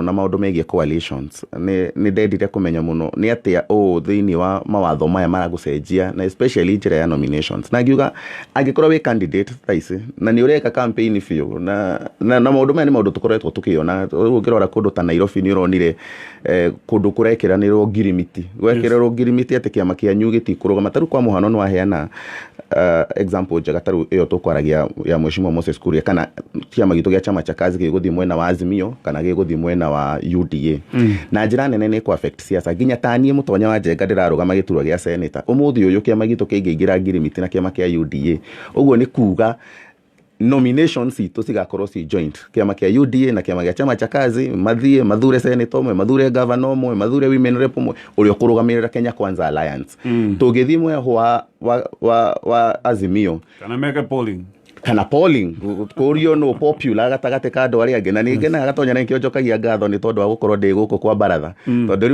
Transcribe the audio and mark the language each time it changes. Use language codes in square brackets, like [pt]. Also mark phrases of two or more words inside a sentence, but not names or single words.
[ki] na maũndũ megiĩ coalitions nĩ ndendire kũmenya mũno nĩ atĩa thĩinĩ wa mawatho maya maragũcenjia na especially njĩra ya nominations na ngiuga angĩkorwo wĩ candidate thaisi na nĩ ũreka campaign biũ na maũndũ maya nĩ maũndũ tũkoretwo tũkĩona ũngĩrora kũndũ ta Nairobi nĩ ũronire kũndũ kũrekeranĩrwo ngirimiti gwekererwo ngirimiti atĩ kĩama kĩanyu gĩtikũrũgama tarũ kwa mũhano nĩ waheana example njega tarũ ĩyo tũkwaragia ya Mheshimiwa Moses Kuria kana kĩama gitũ gĩa chama cha kazi gĩgũthiĩ mwena wa Azimio kana gĩgũthiĩ mwena wa UDA na njĩra nene nĩ affect siasa nginya taniĩ Mũtonya wa Njenga ndĩrarũgama gĩturwa gĩa senator ũmũthĩ ũyũ kĩama gitũ kĩingĩingĩra ngirimiti na kĩama kĩa UDA ũguo nĩ kuga nominations itũ cigakorwo ci joint kĩama kĩa UDA na kĩama gĩa chama cha kazi mathiĩ mathure senator ũmwe mathure governor ũmwe mathure [en] women rep [ki] ũmwe ũrĩa ũkũrũgamĩrĩra Kenya Kwanza Alliance tũgĩthiĩ mwena wa Azimio kana polling kũrio no popular gatagatĩ ka andũ arĩa angĩ na ningĩ na Gatonya nĩ kĩo njokagia ngatho nĩ tondũ wa gũkorwo ndĩ gũkũ kwa baratha tondũ